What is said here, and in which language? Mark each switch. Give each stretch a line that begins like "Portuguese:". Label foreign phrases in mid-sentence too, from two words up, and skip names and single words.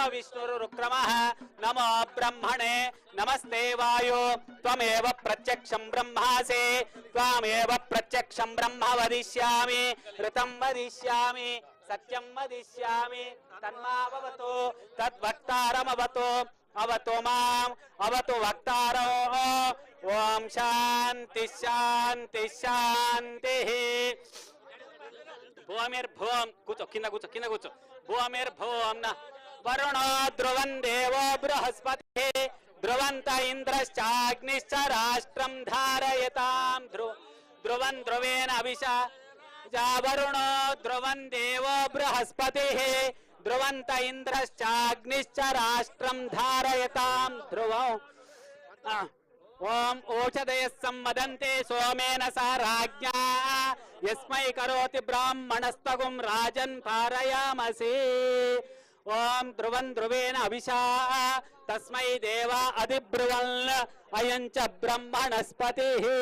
Sanskrit: विष्णुरुक्रमः नमो ब्रह्मणे नमस्ते वायो त्वमेव प्रत्यक्षं ब्रह्मासि त्वमेव प्रत्यक्षं ब्रह्म वदिष्यामि ऋतं वदिष्यामि सत्यं वदिष्यामि तन्माववतु तद्वक्तारमवतु अवतु माम् अवतु वक्तारो ओम शांति शांति शांतिः भूमिर्भूम
Telugu: కూర్చో కింద కూర్చో
Sanskrit: భూమిర్భూం న వరుణో ధ్రువం దేవో బృహస్పతి ధ్రువంత ఇంద్రశ్చాగ్నిశ్చ రాష్ట్రం ధారయతాం ధ్రువం ధ్రువేణ అభిషా వరుణో ధ్రువం దేవో బృహస్పతి ధ్రువంత ఇంద్రశ్చాగ్నిశ్చ రాష్ట్రం ధారయతాం ధ్రువం ओम ओषधय सम्मदन्ते सोमेन सा राज्ञा यस्मै करोति ब्राह्मणस्तगुं राजन् पारयामसि ओम ध्रुवं ध्रुवेण अभिषा तस्मै देवा अधिब्रुवन् अयं च ब्रह्मणस्पतिः